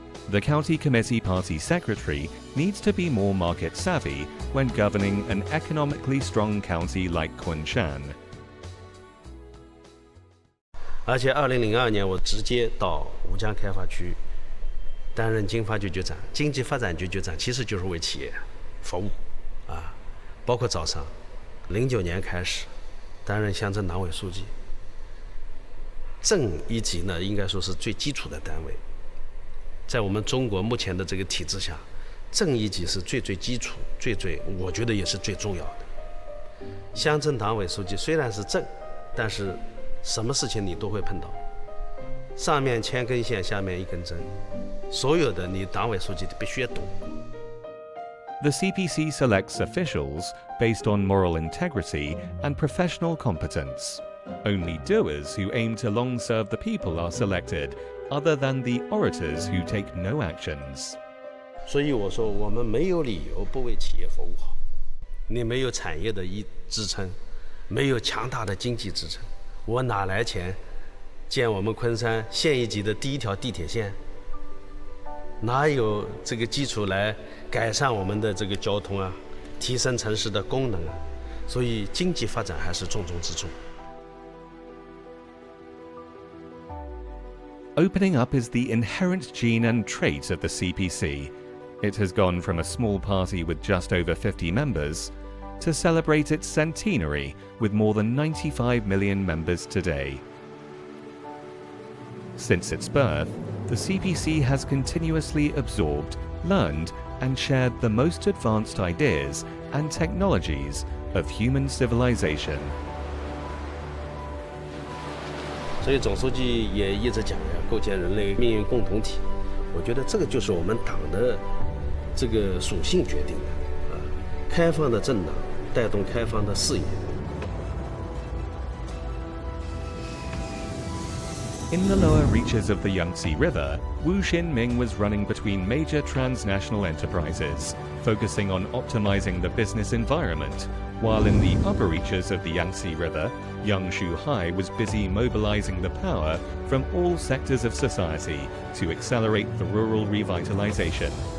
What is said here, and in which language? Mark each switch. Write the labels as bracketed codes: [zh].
[en] The county committee party secretary needs to be more market savvy when governing an economically strong county like Kunshan. [zh] 而且2002年我直接到吴江开发区担任经发局局长，经济发展局局长其实就是为企业服务啊，包括招商。 09年开始担任乡镇党委书记，镇一级呢应该说是最基础的单位，在我们中国目前的这个体制下，镇一级是最基础、我觉得也是最重要的。乡镇党委书记虽然是镇，但是什么事情你都会碰到，上面牵根线，下面一根针，所有的你党委书记必须要懂。 [en] The CPC selects officials based on moral integrity and professional competence. Only doers who aim to long serve the people are selected, other than the orators who take no actions. [zh] 所以我说，我们没有理由不为企业服务好。你没有产业的支撑，没有强大的经济支撑，我哪来钱建我们昆山县一级的第一条地铁线？哪有这个基础来改善我们的这个交通啊，提升城市的功能啊？所以经济发展还是重中之重。 [en] Opening up is the inherent gene and trait of the CPC. It has gone from a small party with just over 50 members to celebrate its centenary with more than 95 million members today. Since its birth, the CPC has continuously absorbed, learned, and shared the most advanced ideas and technologies of human civilization. [zh] 所以总书记也一直讲呀，构建人类命运共同体。我觉得这个就是我们党的这个属性决定的啊，开放的政党带动开放的事业。 [en] In the lower reaches of the Yangtze River, Wu Xinming was running between major transnational enterprises, focusing on optimizing the business environment, while in the upper reaches of the Yangtze River, Yang Shuhai was busy mobilizing the power from all sectors of society to accelerate the rural revitalization.